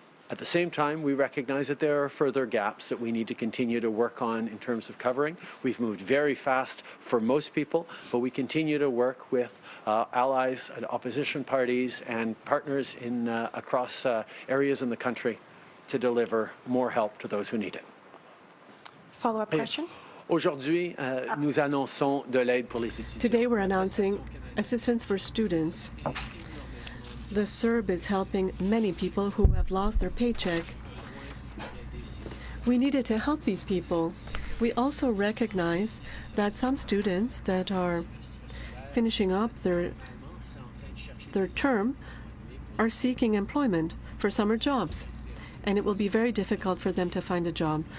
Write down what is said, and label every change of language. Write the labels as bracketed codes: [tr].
[en] At the same time, we recognize that there are further gaps that we need to continue to work on in terms of covering. We've moved very fast for most people, but we continue to work with allies and opposition parties and partners in across areas in the country to deliver more help to those who need it. Follow-up question. [fr] Aujourd'hui, nous annonçons de l'aide pour les étudiants. [en] Today we're announcing assistance for students. The CERB is helping many people who have lost their paycheck. We needed to help these people. We also recognize that some students that are finishing up their term are seeking employment for summer jobs, and it will be very difficult for them to find a job.